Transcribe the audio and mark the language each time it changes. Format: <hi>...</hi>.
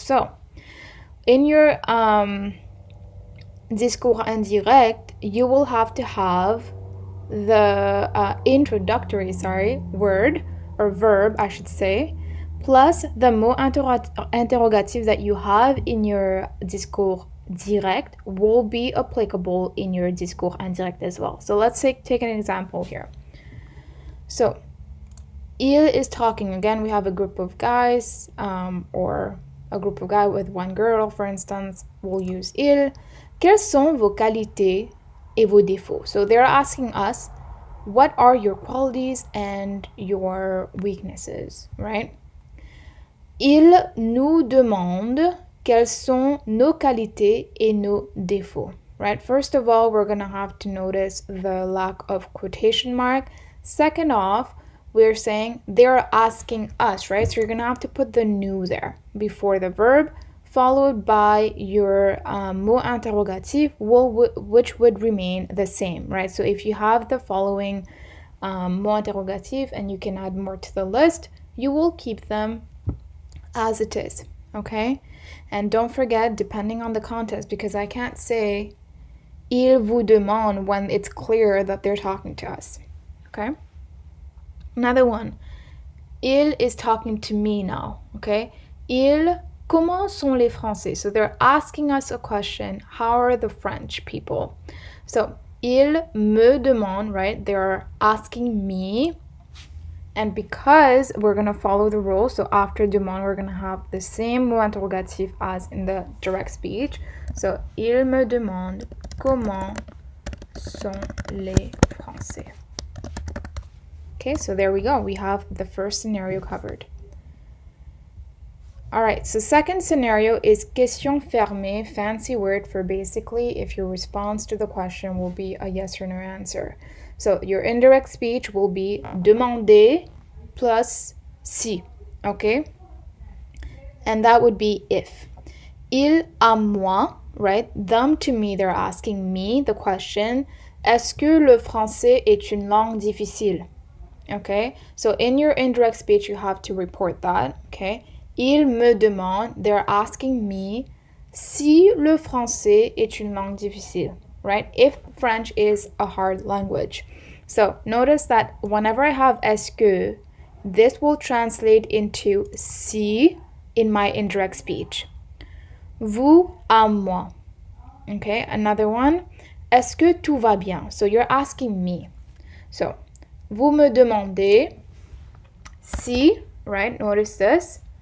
<en>So in your discours indirect, you will have to have the introductory, word or verb, I should say, plus the mot interrogatif that you have in your discours direct will be applicable in your discours indirect as well. So let's take an example here. So il is talking. Again, we have a group of guys or a group of guys with one girl, for instance. We'll use il.</en> <fr>Quelles sont vos qualités et vos défauts?</fr> <en>So they're asking us, what are your qualities and your weaknesses, right?</en> <fr>Il nous demande quelles sont nos qualités et nos défauts, right?</fr> <en>First of all, we're going to have to notice the lack of quotation mark. Second off, we're saying they're asking us, right? So you're going to have to put the nous there before the verb, followed by your mot interrogatif, which would remain the same, right? So if you have the following mot interrogatif and you can add more to the list, you will keep them as it is, okay? And don't forget, depending on the context, because I can't say</en> <fr>il vous demande</fr> <en>when it's clear that they're talking to us, okay? Another one, il is talking to me now, okay?</en> <fr>Comment sont les Français?</fr> <en>So they're asking us a question, how are the French people? So</en> <fr>il me demande,</fr> <en>right? They're asking me. And because we're going to follow the rule, so after demande, we're going to have the same mot interrogatif as in the direct speech.</en> <fr>So, il me demande comment sont les Français.</fr> <en>Okay, so there we go. We have the first scenario covered. All right, so second scenario is question fermée, fancy word for basically if your response to the question will be a yes or no answer. So your indirect speech will be demander plus si, okay? And that would be if. Il à moi, right? Them to me, they're asking me the question,</en> <fr>est-ce que le français est une langue difficile?</fr> <en>Okay, so in your indirect speech, you have to report that, okay?</en> <fr>Il me demande,</fr> <en>they're asking me</en> <fr>si le français est une langue difficile, right?</fr> <en>If French is a hard language. So notice that whenever I have est-ce que, this will translate into si in my indirect speech. Vous à moi. Okay, another one.</en> <fr>Est-ce que tout va bien?</fr> <en>So you're asking me.</en> <fr>So, vous me demandez si, right? Notice this.</fr>